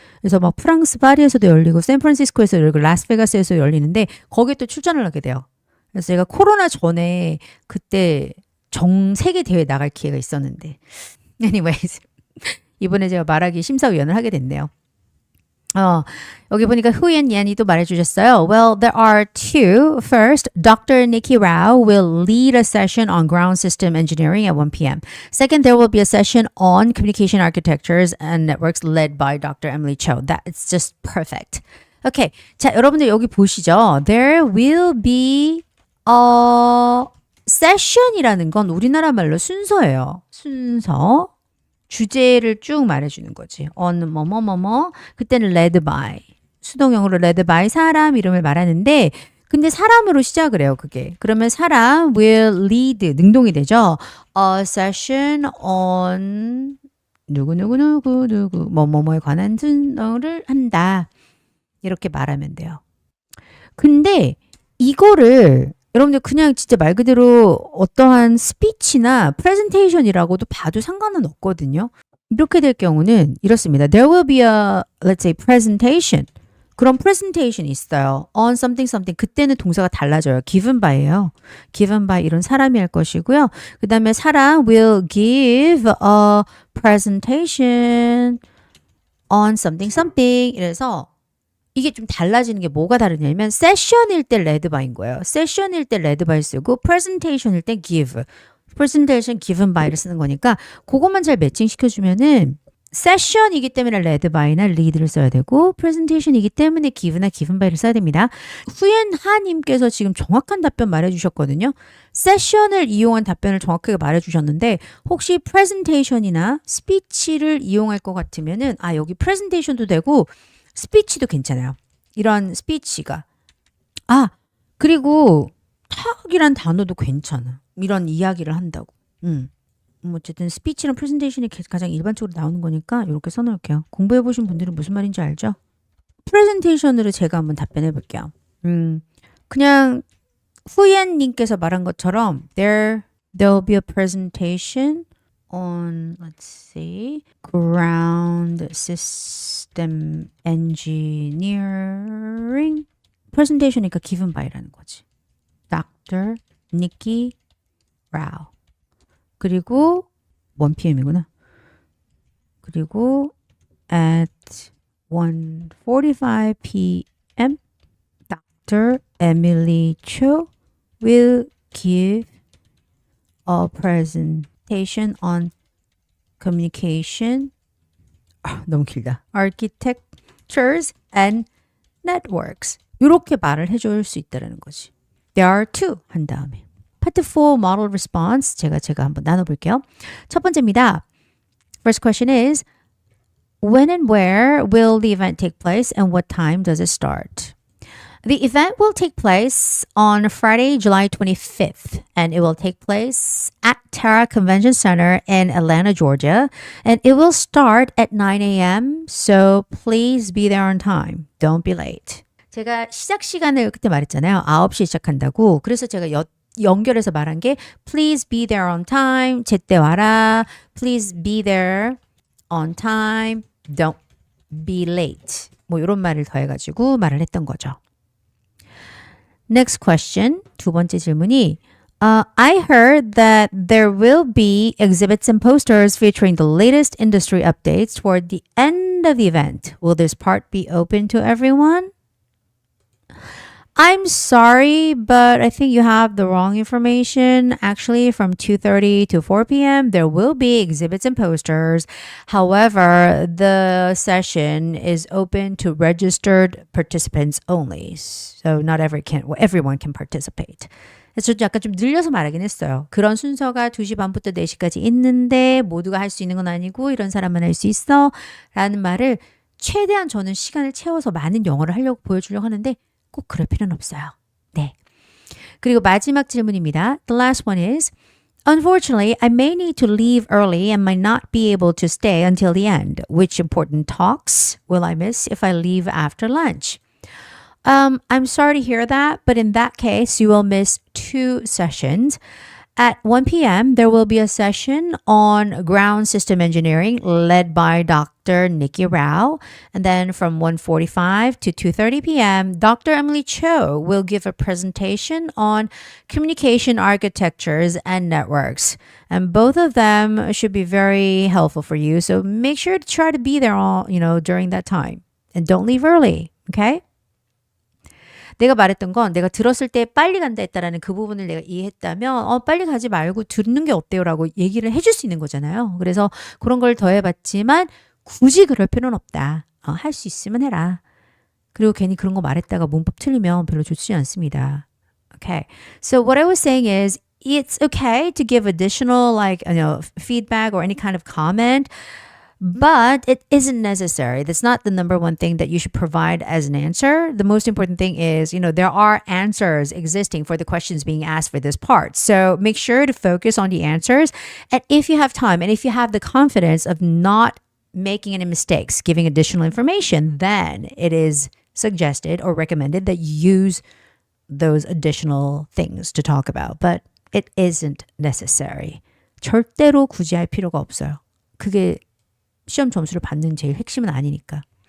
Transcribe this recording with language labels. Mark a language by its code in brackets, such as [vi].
[ko] 그래서 막 프랑스 파리에서도 열리고 샌프란시스코에서 열리고 라스베가스에서 열리는데 거기에 또 출전을 하게 돼요. 그래서 제가 코로나 전에 그때 전 세계 대회에 나갈 기회가 있었는데 [en] anyways [ko] 이번에 제가 말하기 심사위원을 하게 됐네요. 여기 보니까 후엔 얀이도 말해주셨어요. [en] Well, there are two. First, Dr. Nikki Rao will lead a session on ground system engineering at 1 p.m. Second, there will be a session on communication architectures and networks led by Dr. Emily Cho. That's just perfect. Okay. [ko] 자, 여러분들 여기 보시죠. [en] There will be a session [ko] 이라는 건 우리나라 말로 순서예요. 순서. 주제를 쭉 말해주는 거지. on 뭐뭐뭐뭐 그때는 led by 수동형으로 led by 사람 이름을 말하는데 근데 사람으로 시작을 해요. 그게. 그러면 사람 [en] will lead [ko] 능동이 되죠. [en] A session on [ko] 누구 뭐뭐뭐에 관한 순서를 한다. 이렇게 말하면 돼요. 근데 이거를 여러분들 그냥 진짜 말 그대로 어떠한 스피치나 프레젠테이션이라고도 봐도 상관은 없거든요. 이렇게 될 경우는 이렇습니다. [en] There will be a, let's say, presentation. [ko] 그런 presentation이 있어요. [en] On something something. [ko] 그때는 동사가 달라져요. [en] given by예요. given by [ko] 이런 사람이 할 것이고요. 그 다음에 사람 [en] will give a presentation on something something. [ko] 이래서 이게 좀 달라지는 게 뭐가 다르냐면 세션일 때 레드 바인 거예요. 세션일 때 레드 바이 쓰고 프레젠테이션일 때 give. presentation given by를 쓰는 거니까 그것만 잘 매칭시켜주면은 세션이기 때문에 레드 바이나 리드를 써야 되고 프레젠테이션이기 때문에 give나 given by를 써야 됩니다. 후엔하님께서 지금 정확한 답변 말해주셨거든요. 세션을 이용한 답변을 정확하게 말해주셨는데 혹시 프레젠테이션이나 스피치를 이용할 것 같으면은 여기 프레젠테이션도 되고 스피치도 괜찮아요. 이런 스피치가. 그리고 탁이란 단어도 괜찮아. 이런 이야기를 한다고. 어쨌든 스피치랑 프레젠테이션이 가장 일반적으로 나오는 거니까 이렇게 써놓을게요. 공부해보신 분들은 무슨 말인지 알죠? 프레젠테이션으로 제가 한번 답변해 볼게요. 그냥 후엔님께서 말한 것처럼 [en] There'll be a presentation on, let's see, ground system engineering. [ko] presentation이니까 [en] given by [ko] 라는 거지. [en] Dr. Nikki Rao. [ko] 그리고 [en] 1 p.m.이구나. 그리고 at 1:45 p.m. Dr. Emily Cho will give a presentation on communication. [ko] 너무 길다. [en] Architectures and networks. [ko] 이렇게 말을 해줄 수 있다는 거지. [en] There are two [ko] 한 다음에. [en] Part 4 model response [ko] 제가 한번 나눠볼게요. 첫 번째입니다. [en] First question is when and where will the event take place and what time does it start? The event will take place on Friday, July 25th, and it will take place at Terra Convention Center in Atlanta, Georgia, and it will start at 9 a.m. So please be there on time. Don't be late. [ko] 제가 시작 시간을 그때 말했잖아요. 9시에 시작한다고. 그래서 제가 연결해서 말한 게 [en] please be there on time. [ko] 제때 와라. [en] Please be there on time. Don't be late. [ko] 뭐 이런 말을 더해가지고 말을 했던 거죠. [en] Next question. [ko] 두 번째 질문이 [en] I heard that there will be exhibits and posters featuring the latest industry updates toward the end of the event. Will this part be open to everyone? I'm sorry, but I think you have the wrong information. Actually, from 2:30 to 4 p.m., there will be exhibits and posters. However, the session is open to registered participants only. So not everyone can participate. [ko] 그래서 약간 좀 늘려서 말하긴 했어요. 그런 순서가 2시 반부터 4시까지 있는데 모두가 할 수 있는 건 아니고 이런 사람만 할 수 있어 라는 말을 최대한 저는 시간을 채워서 많은 영어를 하려고 보여주려고 하는데 꼭 그럴 필요는 없어요. 네. 그리고 마지막 질문입니다. [en] The last one is Unfortunately, I may need to leave early and might not be able to stay until the end. Which important talks will I miss if I leave after lunch? I'm sorry to hear that, but in that case, you will miss 2 sessions. At 1 p.m., there will be a session on ground system engineering led by Dr. Nikki Rao. And then from 1:45 to 2:30 p.m., Dr. Emily Cho will give a presentation on communication architectures and networks. And both of them should be very helpful for you. So make sure to try to be there during that time. And don't leave early, okay? [ko] 내가 말했던 건 내가 들었을 때 빨리 간다 했다라는 그 부분을 내가 이해했다면 빨리 가지 말고 듣는 게 어때요? 라고 얘기를 해줄 수 있는 거잖아요. 그래서 그런 걸 더해봤지만 굳이 그럴 필요는 없다. 할 수 있으면 해라. 그리고 괜히 그런 거 말했다가 문법 틀리면 별로 좋지 않습니다. [en] Okay. So what I was saying is it's okay to give additional feedback or any kind of comment. But it isn't necessary. That's not the number one thing that you should provide as an answer. The most important thing is, there are answers existing for the questions being asked for this part. So make sure to focus on the answers. And if you have time and if you have the confidence of not making any mistakes, giving additional information, then it is suggested or recommended that you use those additional things to talk about. But it isn't necessary. [ko] 절대로 굳이 할 필요가 없어요. 그게 시험 점수를 받는 제일 핵심은 아니니까.